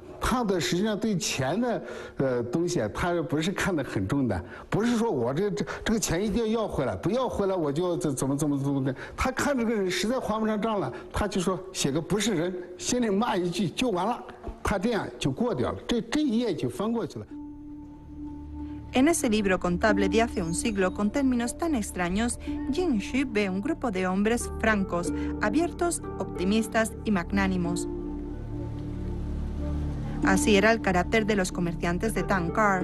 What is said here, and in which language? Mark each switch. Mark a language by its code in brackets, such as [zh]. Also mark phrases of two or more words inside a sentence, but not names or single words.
[zh] 他的实际上对钱的东西啊，他不是看得很重的，不是说我这个钱一定要回来，不要回来我就怎么的。他看这个人实在还不上账了，他就说写个不是人，心里骂一句就完了，他这样就过掉了，这一页就翻过去了。 [es] En ese libro contable de hace un siglo con términos tan extraños, Jing Shi ve un grupo de hombres francos, abiertos, optimistas y magnánimos. Así era el carácter de los comerciantes de Tankar.